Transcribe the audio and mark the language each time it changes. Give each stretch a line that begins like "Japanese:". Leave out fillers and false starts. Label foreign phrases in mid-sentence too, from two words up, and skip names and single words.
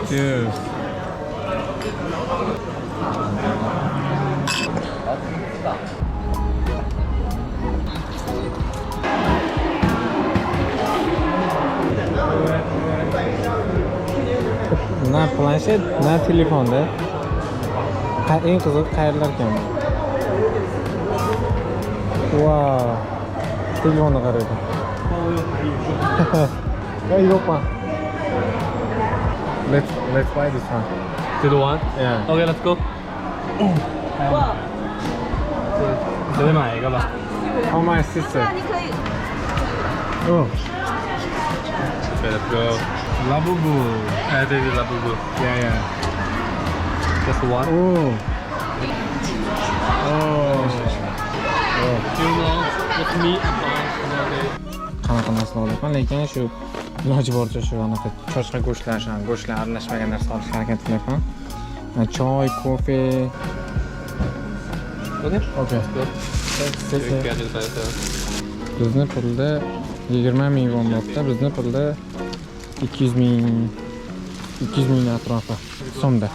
English: Cheers.
Uzbek: Na planshet, na telefonda. Eng qiziq qayerlar ekan bu? Wow. Telefonni qaraydi. Hey, yo'qmi?
English: Let's buy this one. Do you want? Yeah. Okay, let's go.
Chinese: 随便买一个吧。
English: How much sister?
Chinese: 你可以
English: Oh. Okay, let's go. Labubu.
Chinese: 哎，对对 ，Labubu.
English: Yeah, yeah. Just one. Oh. Oh. Do you know what's meat about?
Uzbek: Qanaqa narsa olyapman, lekin shu iloji boricha shu anaqa cho'chqa go'shtlar, shu go'shtlar aralashmagan narsa olishga harakat qilyapman. Choy, kofe.
English: Okay. Okay.
Turkish: Gadget sayesinde.
Uzbek: Bizni pulda 20 ming bo'lmoqda, bizni pulda 200 ming atrofi so'mda.